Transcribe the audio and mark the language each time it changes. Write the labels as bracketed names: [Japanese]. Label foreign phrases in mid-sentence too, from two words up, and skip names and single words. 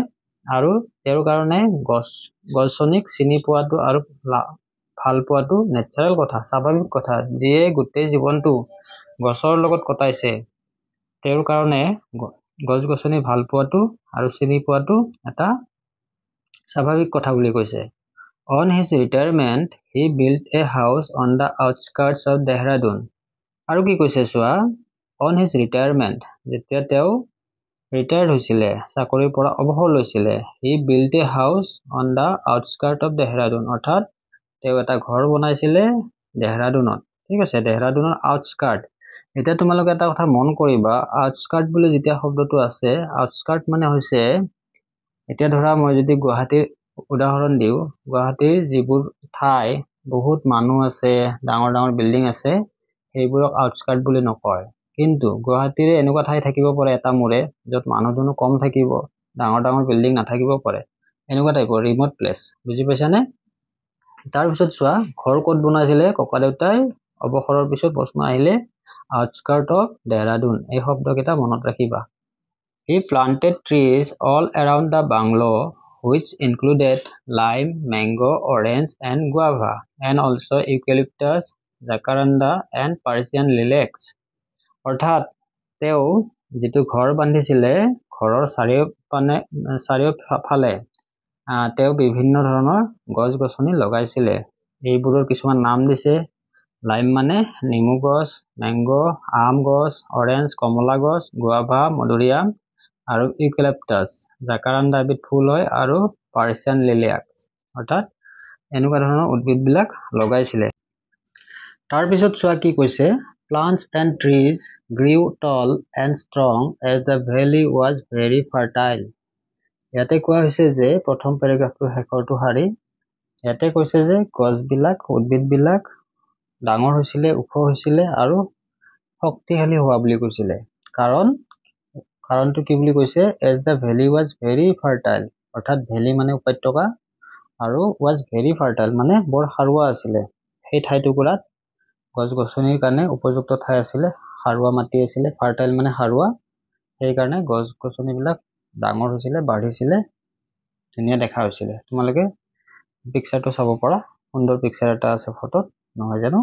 [Assamese] আৰু তেওঁৰ কাৰণে গছনিক চিনি পোৱাটো আৰু ভাল পোৱাটো নেচাৰেল কথা, স্বাভাৱিক কথা। যিয়ে গোটেই জীৱনটো গছৰ লগত কটাইছে, তেওঁৰ কাৰণে গছ গছনি ভাল পোৱাটো আৰু চিনি পোৱাটো এটা স্বাভাৱিক কথা বুলি কৈছে। [English] On his retirement, he built a house on the outskirts of Dehradun। [Assamese] আৰু কি কৈছে চোৱা, [English] on his retirement, [Assamese] যেতিয়া তেওঁ ৰিটায়াৰ্ড হৈছিলে, চাকৰিৰ পৰা অৱসৰ লৈছিলে, [English] he built a house on the outskirts of Dehradun, [Assamese] অৰ্থাৎ তেওঁ এটা ঘৰ বনাইছিলে দেহৰাদুনত, ঠিক আছে। দেহৰাদুনৰ আউটস্কাৰ্ট। এতিয়া তোমালোকে এটা কথা মন কৰিবা, আউটস্কাৰ্ট বুলি যেতিয়া শব্দটো আছে, আউটস্কাৰ্ট মানে হৈছে, এতিয়া ধৰা মই যদি গুৱাহাটীৰ উদাহৰণ দিওঁ, গুৱাহাটীৰ যিবোৰ ঠাই বহুত মানুহ আছে, ডাঙৰ ডাঙৰ বিল্ডিং আছে, সেইবোৰক আউটস্কাৰ্ট বুলি নকয়। কিন্তু গুৱাহাটীৰে এনেকুৱা ঠাই থাকিব পাৰে এটা মোৰে য'ত মানুহ দুনুহ কম থাকিব, ডাঙৰ ডাঙৰ বিল্ডিং নাথাকিব পাৰে, এনেকুৱা টাইপৰ [English] remote place, [Assamese] বুজি পাইছানে। তাৰপিছত চোৱা, ঘৰ ক'ত বনাইছিলে ককা দেউতাই, অৱসৰৰ পিছত প্ৰশ্ন আহিলে [English] outskirts of Dehradun, [Assamese] এই শব্দকেইটা মনত ৰাখিবা। [English] He planted trees all around the bungalow which included lime, mango, orange and guava and also eucalyptus, jacaranda and Persian lilacs। [Assamese] অৰ্থাৎ তেওঁ যিটো ঘৰ বান্ধিছিলে, ঘৰৰ চাৰিওফালে তেওঁ বিভিন্ন ধৰণৰ গছ গছনি লগাইছিলে। এইবোৰৰ কিছুমান নাম দিছে, লাইম মানে নেমু গছ, মেংগো আম গছ, অৰেঞ্জ কমলা গছ, গুৱাভা মধুৰিআম আৰু ইউকেলিপ্টাছ জাকাৰাণ্ডা এবিধ ফুল হয় আৰু [English] Persian lilacs [Assamese] অৰ্থাৎ এনেকুৱা ধৰণৰ উদ্ভিদবিলাক লগাইছিলে। তাৰপিছত চোৱা কি কৈছে, [English] plants and trees grew tall and strong as the valley was very fertile। [Assamese] ইয়াতে কোৱা হৈছে যে প্ৰথম পেৰাগ্ৰাফটোৰ শেষৰটো শাৰী, ইয়াতে কৈছে যে গছবিলাক উদ্ভিদবিলাক ডাঙৰ হৈছিলে, ওখ হৈছিলে আৰু শক্তিশালী হোৱা বুলি কৈছিলে। কাৰণটো কি বুলি কৈছে, [English] as the valley was very fertile [Assamese] অৰ্থাৎ ভেলী মানে উপত্যকা আৰু [English] was very fertile [Assamese] মানে বৰ সাৰুৱা আছিলে। সেই ঠাইটুকুৰাত গছ গছনিৰ কাৰণে উপযুক্ত ঠাই আছিলে, সাৰুৱা মাটি আছিলে, ফাৰ্টাইল মানে সাৰুৱা, সেইকাৰণে গছ গছনিবিলাক ডাঙৰ হৈছিলে, বাঢ়িছিলে, ধুনীয়া দেখা হৈছিলে। তোমালোকে পিকচাৰটো চাব পৰা, সুন্দৰ পিকচাৰ এটা আছে ফটোত, নহয় জানো?